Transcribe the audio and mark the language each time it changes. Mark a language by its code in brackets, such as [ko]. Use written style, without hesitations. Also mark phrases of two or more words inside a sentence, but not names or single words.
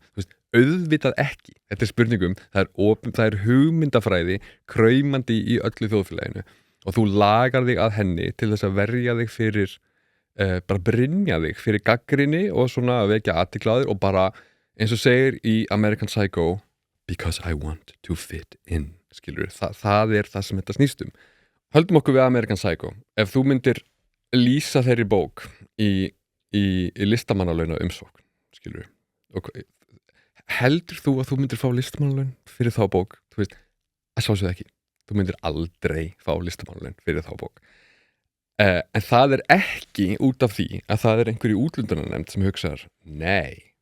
[is] Auðvitað ekki. Þetta er spurningum, það er hugmyndafræði kraumandi í öllu þjóðfélaginu og þú lagar þig að henni til þess að verja þig fyrir bara brynja þig fyrir gagnrýni og svona að vekja athygli á þér og bara eins og segir í American Psycho [en] because I want to fit in, [is] skilur það er það sem þetta snýst höldum okkur við American Psycho ef þú myndir lýsa þeirri bók í listamannalauna umsókn, skilur og heldur þú að þú myndir fá listamannalaun fyrir þá bók, þú veist, að sjálfsögðu ekki þú myndir aldrei fá listamannalaun fyrir þá bók en það er ekki út af því að það er einhver í útlundunarnefnd sem hugsaðar, nei